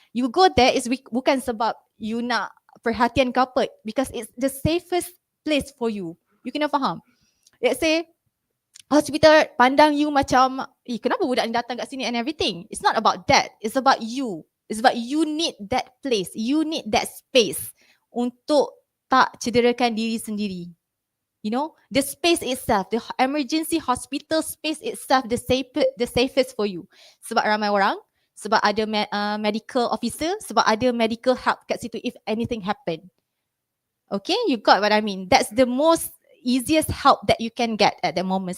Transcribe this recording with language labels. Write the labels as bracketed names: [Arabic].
[English] You go there is [Malay] bukan sebab you nak perhatian ke apa, [English] because it's the safest place for you. You [Malay] kena faham. [English] Let's say hospital [Malay] pandang you macam, kenapa budak ni datang kat sini [English] and everything. It's not about that. It's about you. It's about you need that place. You need that space [Malay] untuk tak cederakan diri sendiri. [English] You know, the space itself, the emergency hospital space itself, the safest for you. [Malay] Sebab ramai orang, sebab ada medical officer, sebab ada medical help kat situ [English] if anything happen. Okay, you got what I mean. That's the most easiest help that you can get at the moment.